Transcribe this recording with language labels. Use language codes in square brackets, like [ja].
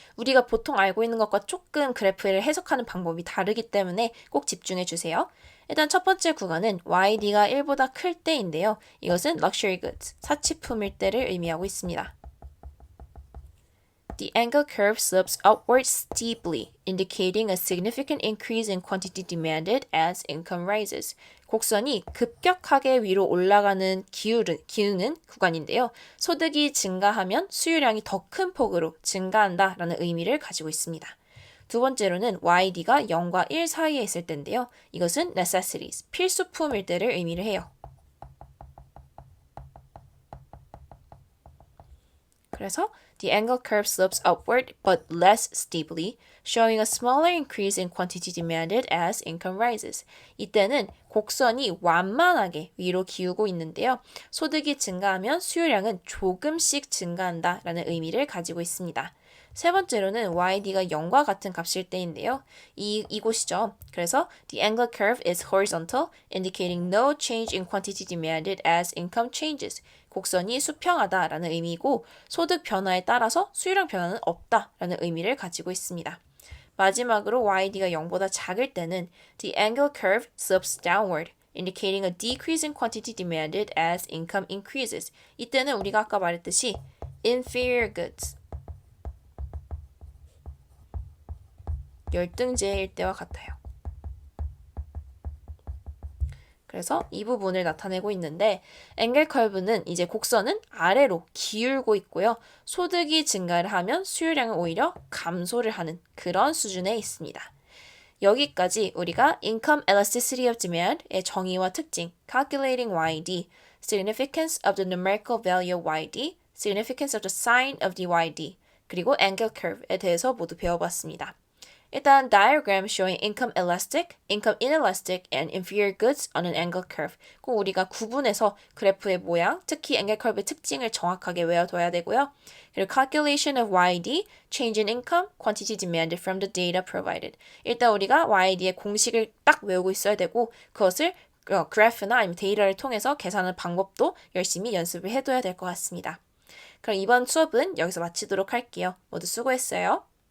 [ko] 우리가 보통 알고 있는 것과 조금 그래프를 해석하는 방법이 다르기 때문에 꼭 집중해 주세요. 일단 첫 번째 구간은 YD가 1보다 클 때인데요. 이것은 luxury goods, 사치품일 때를 의미하고 있습니다. [en] The angle curve slopes upward steeply, indicating a significant increase in quantity demanded as income rises. [ko] 곡선이 급격하게 위로 올라가는 기우는 구간인데요. 소득이 증가하면 수요량이 더 큰 폭으로 증가한다라는 의미를 가지고 있습니다. 두 번째로는 YD가 0과 1 사이에 있을 때인데요. 이것은 necessities, 필수품일 때를 의미를 해요. 그래서 [en] the angle curve slopes upward but less steeply, showing a smaller increase in quantity demanded as income rises. [ko] 이때는 곡선이 완만하게 위로 기우고 있는데요. 소득이 증가하면 수요량은 조금씩 증가한다 라는 의미를 가지고 있습니다. 세 번째로는 YD가 0과 같은 값일 때인데요. 이곳이죠. 그래서 [en] the angle curve is horizontal, indicating no change in quantity demanded as income changes. [ko] 곡선이 수평하다라는 의미이고 소득 변화에 따라서 수요량 변화는 없다라는 의미를 가지고 있습니다. 마지막으로 YD가 0보다 작을 때는 [en] the angle curve slopes downward, indicating a decrease in quantity demanded as income increases. [ko] 이때는 우리가 아까 말했듯이 inferior goods, 열등제일 때와 같아요. 그래서 이 부분을 나타내고 있는데 앵겔 커브는 이제 곡선은 아래로 기울고 있고요. 소득이 증가를 하면 수요량은 오히려 감소를 하는 그런 수준에 있습니다. [en] 여기까지 우리가 Income Elasticity of Demand의 [ko] 정의와 특징, [en] Calculating YD, Significance of the Numerical Value of YD, Significance of the Sign of the YD, [ko] 그리고 [en] Angle Curve에 [ko] 대해서 모두 배워봤습니다. 일단 [en] diagram showing income elastic, income inelastic, and inferior goods on an angle curve. [ko] 꼭 우리가 구분해서 그래프의 모양, 특히 angle curve의 특징을 정확하게 외워둬야 되고요. [en] 그리고 calculation of YD, change in income, quantity demanded from the data provided. [ko] 일단 우리가 YD의 공식을 딱 외우고 있어야 되고 그것을 그래프나 아니면 데이터를 통해서 계산하는 방법도 열심히 연습을 해둬야 될 것 같습니다. 그럼 이번 수업은 여기서 마치도록 할게요. 모두 수고했어요.